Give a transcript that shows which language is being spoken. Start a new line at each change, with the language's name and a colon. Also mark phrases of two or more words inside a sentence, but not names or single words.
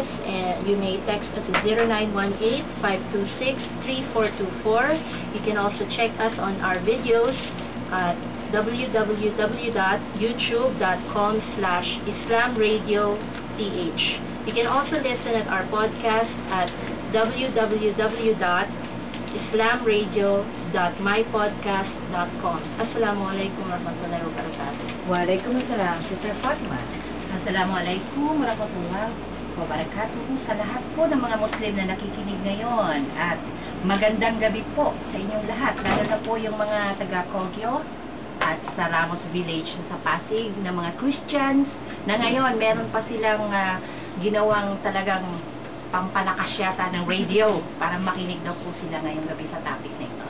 English: You may text us at 0918-526-3424. You can also check us on our videos at www.youtube.com/islamradioth. You can also listen at our podcast at www.islamradio.mypodcast.com.
Arabic: السلام عليكم ورحمة الله وبركاته. Waalaikumsalam, Sister Fatima. السلام عليكم ورحمة الله وبركاته
Filipino: sa lahat po ng mga Muslim na nakikinig ngayon, at magandang gabi po sa inyong lahat, lalo na po yung mga taga-Kogyo at sa Ramos Village sa Pasig na mga Christians na ngayon meron pa silang ginawang talagang pampalakas yata ng radio para makinig daw po sila ngayong gabi sa topic na ito.